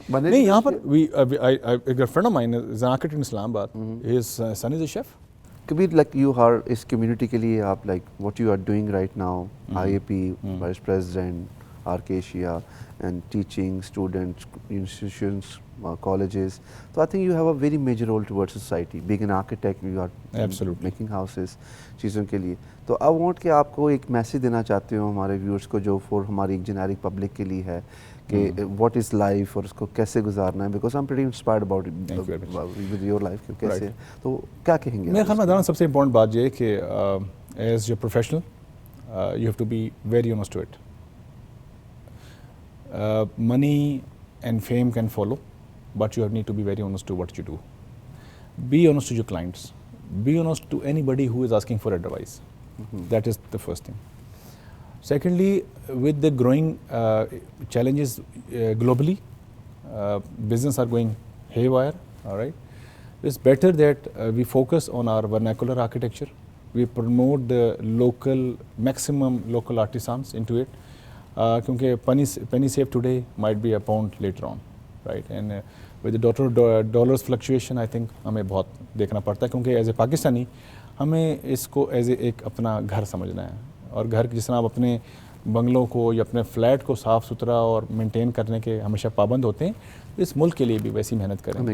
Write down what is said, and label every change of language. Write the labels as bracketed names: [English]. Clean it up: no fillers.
[Urdu] نہیں یہاں پر ایک [English] Friend of mine is an architect in Islamabad, his son is a chef. کبھی like you are [Urdu] اس community کے لیے آپ [English] Like what you are doing right now, I A P vice president arc Asia and teaching students, institutions, colleges. So I think you have a very major role towards society. Being an architect, you are absolutely making houses [Urdu] چیزوں کے لیے. تو [English] I want [Urdu] کہ آپ کو ایک message دینا چاہتے ہو ہمارے ویورس کو, جو فور ہماری ایک جنیرک پبلک کے لیے ہے, کہ [English] what is life [Urdu] اور اس کو کیسے گزارنا ہے, [English] because I'm pretty inspired about with your life [Urdu] کیسے, تو کیا کہیں گے؟ میرے خیال میں سب سے امپورٹنٹ بات یہ ہے کہ [English] As your professional you have to be very honest to it. Money and fame can follow, but you need to be very honest to what you do. Be honest to your clients. Be honest to anybody who is asking for advice. That is the first thing. Secondly, with the growing challenges globally, business are going haywire, all right? It's better that we focus on our vernacular architecture. We promote the maximum local artisans into it. کیونکہ penny saved today might be a pound later on, right? And with the dollars fluctuation, I think [Urdu] ہمیں بہت دیکھنا پڑتا ہے, کیونکہ [English] as a Pakistani [Urdu] ہمیں اس کو as a ایک اپنا گھر سمجھنا ہے. اور گھر جس طرح آپ اپنے بنگلوں کو یا اپنے فلیٹ کو صاف ستھرا اور مینٹین کرنے کے ہمیشہ پابند ہوتے ہیں, اس ملک کے لیے بھی ویسی محنت کریں.